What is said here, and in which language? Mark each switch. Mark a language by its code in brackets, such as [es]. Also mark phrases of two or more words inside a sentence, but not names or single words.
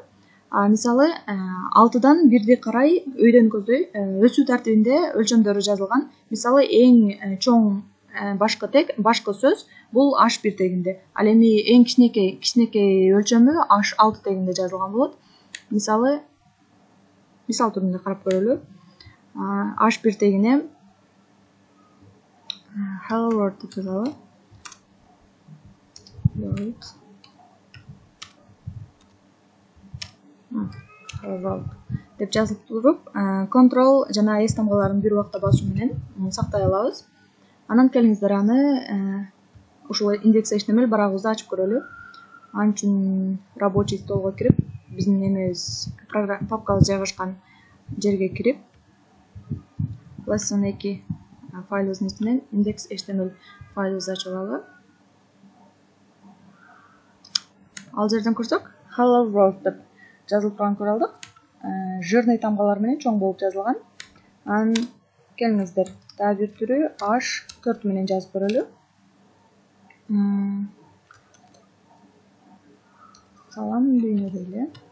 [ky] Мисалы, 6дан 1 карай өйдөн көздөй өсүү тартибинде өлчөмдөрү жазылган. Мисалы, эң чоң башкы тег, башкы сөз бул H1 тегинде. Ал эми эң кичинекей өлчөмү H6 тегинде жазылган болот. Мисалы түрүндө карап көрөлү. H1 тегине [en] hello world [ky] деп жазалы. Деп жазылып туруп, Ctrl жана S тамгаларын бир убакта басуу менен сактай алабыз. Анан келиңиздер аны ушул index.html барагыбызды ачып көрөлү. Ал үчүн [ru] рабочий столго [ky] кирип, биздин эмебиз папкабыз жайгашкан жерге кирип, lesson2 файлыбыздын ичинен index.html файлыбызды ачып алалы. Ал жерден көрсөк, [en] hello world [ky] деп жазылып турганын көрө алдык. Жирный тамгалар менен чоң болуп жазылган. Анан келиңиздер, дагы бир түрү H4 менен жазып көрөлү. Салам дүйнө дейли.